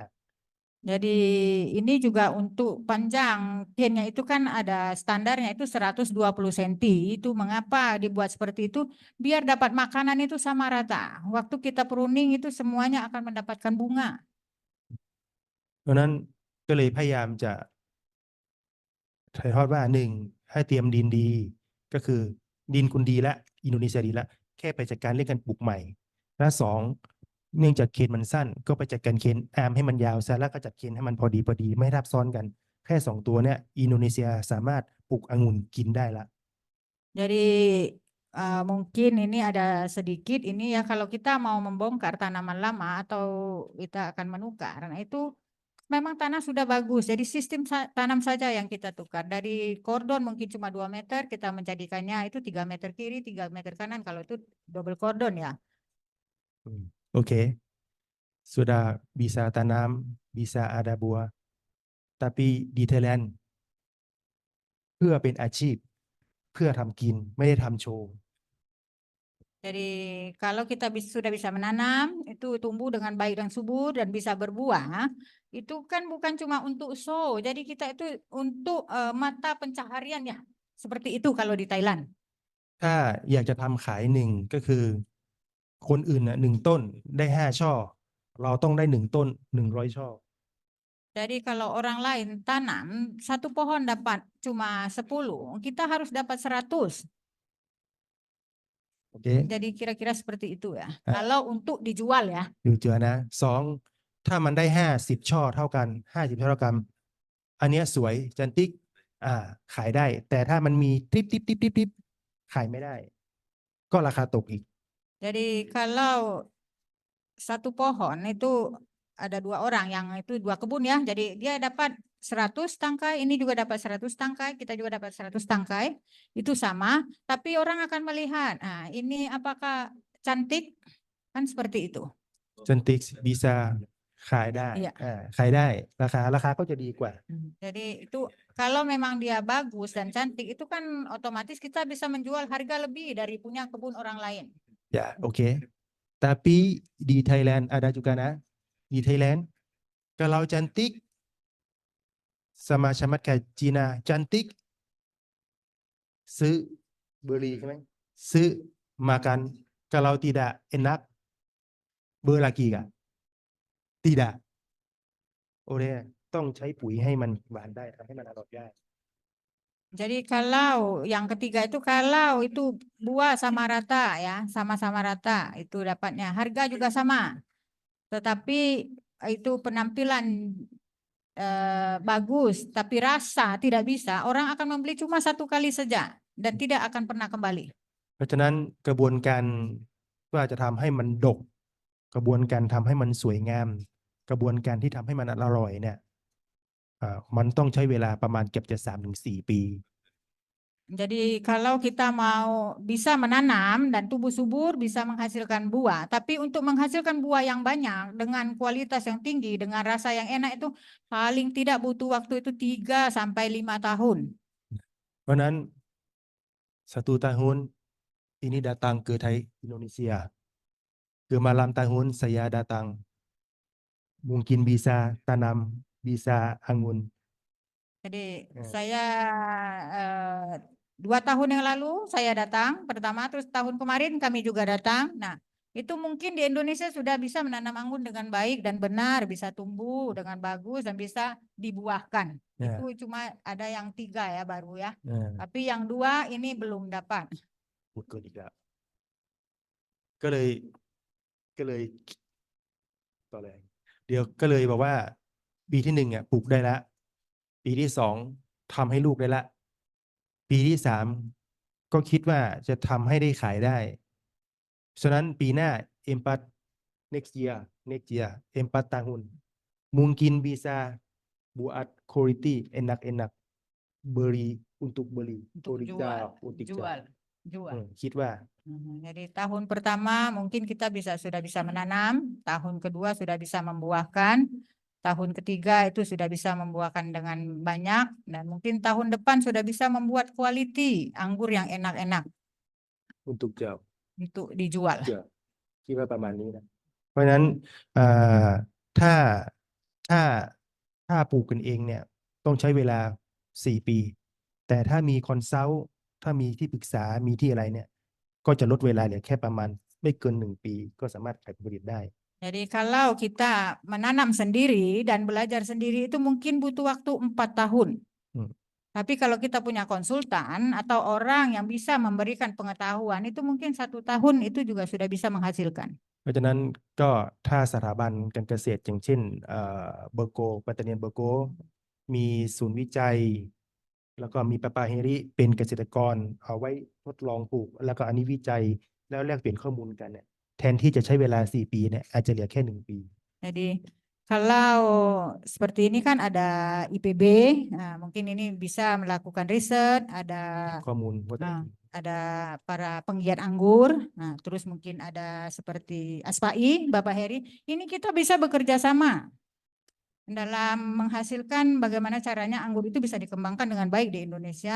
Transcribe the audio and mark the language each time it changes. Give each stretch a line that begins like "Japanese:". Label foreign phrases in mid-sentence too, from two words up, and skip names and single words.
Indonesian: Jadi ini juga untuk panjang pinnya itu kan ada standarnya itu 120 cm. Itu mengapa dibuat seperti itu? Biar dapat makanan itu sama rata. Waktu kita pruning itu semuanya akan mendapatkan bunga.
Thai: เพราะนั้นก็เลยพยายามจะถ่ายทอดว่าหนึ่งให้เตรียมดินดี ก็คือดินคุณดีละอินโดนีเซียดีละแค่ไปจัดการเรื่องการปลูกใหม่ และสองเนื่องจากเคนมันสั้น ก็ไปจัดการเคนอาร์มให้มันยาวซะแล้วก็จัดเคนให้มันพอดีไม่ทับซ้อนกัน แค่สองตัวเนี่ยอินโดนีเซียสามารถปลูกองุ่นกินได้ละ
Indonesian: Jadi mungkin ini ada sedikit ini ya kalau kita mau membongkar tanaman lama atau kita akan menukar, nah itu memang tanah sudah bagus. Jadi sistem tanam saja yang kita tukar. Dari kordon mungkin cuma 2 meter, kita menjadikannya itu 3 meter kiri, 3 meter kanan. Kalau itu double kordon ya. โอเค sudah bisa tanam bisa ada buah tapi di Thailand
Thai: เพื่อเป็นอาชีพเพื่อทำกินไม่ได้ทำโชว์
Indonesian: Jadi kalau kita sudah bisa menanam, itu tumbuh dengan baik dan subur dan bisa berbuah, itu kan bukan cuma untuk show. Jadi kita itu untuk mata pencaharian ya. Seperti itu kalau di Thailand.
Thai: ถ้าอยากจะทำขายหนึ่งก็คือ คนอื่นน่ะ1 ต้นได้5 ช่อ เราต้องได้1 ต้น100 ช่อ
Indonesian: Jadi kalau orang lain tanam, satu pohon dapat cuma 10, kita harus dapat 100.
Thai: โอเค
Indonesian: Jadi kira-kira seperti itu ya. Kalau untuk dijual ya.
Thai: อยู่เจอนะ2ถ้ามันได้50 ช่อเท่ากัน50 ช่อเท่ากัน อันเนี้ยสวยจันติ๊กขายได้ แต่ถ้ามันมีทิปขายไม่ได้ ก็ราคาตกอีก
Indonesian: Jadi kalau satu pohon itu ada 2 orang yang itu 2 kebun ya. Jadi dia dapat 100 tangkai, ini juga dapat 100 tangkai, kita juga dapat 100 tangkai. Itu sama, tapi orang akan melihat, nah ini apakah cantik? Kan seperti itu.
Thai: จันติ๊กbisaขายได้
Indonesian: Iya.
Thai: ขายได้ราคาก็จะดีกว่า
Indonesian: Jadi itu kalau memang dia bagus dan cantik itu kan otomatis kita bisa menjual harga lebih dari punya kebun orang lain. Ya, oke. Tapi di Thailand ada juga nah. Di Thailand kalau cantik sama kayak Cina cantik ซื้อ beli
Thai: ใช่ไหมซื้อ
Indonesian: makan kalau tidak enak beli lagi kah tidak
Thai: โอเคต้องใช้ปุ๋ยให้มันหวานได้ทำให้มันอร่อยได้
Indonesian: Jadi kalau yang ketiga itu kalau itu buah sama rata ya, sama-sama rata itu dapatnya. Harga juga sama. Tetapi itu penampilan bagus, tapi rasa tidak bisa. Orang akan membeli cuma 1 kali saja dan tidak akan pernah kembali.
Thai: เพราะฉะนั้นกระบวนการว่าจะทำให้มันดก กระบวนการทำให้มันสวยงาม กระบวนการที่ทำให้มันอร่อยเนี่ยมันต้องใช้เวลาประมาณเกือบจะ 3-4 ปี
Indonesian: Jadi kalau kita mau bisa menanam dan tumbuh subur bisa menghasilkan buah, tapi untuk menghasilkan buah yang banyak dengan kualitas yang tinggi dengan rasa yang enak itu paling tidak butuh waktu itu 3-5 tahun. เพราะนั้น 1 tahun ini datang ke Indonesia ke malam tahun saya datang mungkin bisa tanam bisa anggun. Jadi saya 2 tahun yang lalu saya datang pertama, terus tahun kemarin kami juga datang. Nah, itu mungkin di Indonesia sudah bisa menanam anggur dengan baik dan benar, bisa tumbuh dengan bagus dan bisa dibuahkan. Itu cuma ada yang 3 ya baru ya. Tapi yang 2 ini belum dapat.
Thai: พูดเกินอีกแล้วก็เลยต่อเลยเดี๋ยวก็เลยบอกว่าปีที่1ปลูกได้ละปีที่2ทำให้ลูกได้ละปีที่3 ก็คิดว่าจะทำให้ได้ขายได้ ฉะนั้นปีหน้า
English: next year
Indonesian: 4 tahun mungkin bisa buat quality enak-enak beli untuk beli Untuk untuk jual.
Thai: คิดว่า
Indonesian: Jadi tahun pertama mungkin kita sudah bisa menanam, tahun kedua sudah bisa membuahkan, tahun ketiga itu sudah bisa membuahkan dengan banyak, dan mungkin tahun depan sudah bisa membuat quality anggur yang enak-enak untuk jauh untuk dijual.
Thai: คิดว่าประมาณนี้นะ เพราะฉะนั้นเอ่อถ้าถ้าถ้าปลูกกันเองเนี่ยต้องใช้เวลา4 ปี แต่ถ้ามีคอนซัลท์ถ้ามีที่ปรึกษามีที่อะไรเนี่ย ก็จะลดเวลาเหลือแค่ประมาณไม่เกิน1 ปีก็สามารถขายผลผลิตได้
Indonesian: Jadi kalau kita menanam sendiri dan belajar sendiri itu mungkin butuh waktu 4 tahun. Tapi kalau kita punya konsultan atau orang yang bisa memberikan pengetahuan itu mungkin 1 tahun itu juga sudah bisa menghasilkan.
Thai: เพราะฉะนั้นก็ถ้าสถาบันการเกษตรอย่างเช่นเบอร์โกปัตตานีเบอร์โกมีศูนย์วิจัย แล้วก็มีปาปาเฮริเป็นเกษตรกรเอาไว้ทดลองปลูก แล้วก็อันนี้วิจัยแล้วแลกเปลี่ยนข้อมูลกันเนี่ยแทนที่จะใช้เวลา4 ปีเนี่ยอาจจะเหลือแค่1 ปี
Indonesian: Jadi kalau seperti ini kan ada IPB, nah, mungkin ini bisa melakukan riset, ada
Thai: ข้อมูลว่า
Indonesian: ada para penggiat anggur, nah terus mungkin ada seperti Aspai, Bapak Heri, ini kita bisa bekerja sama dalam menghasilkan bagaimana caranya anggur itu bisa dikembangkan dengan baik di Indonesia.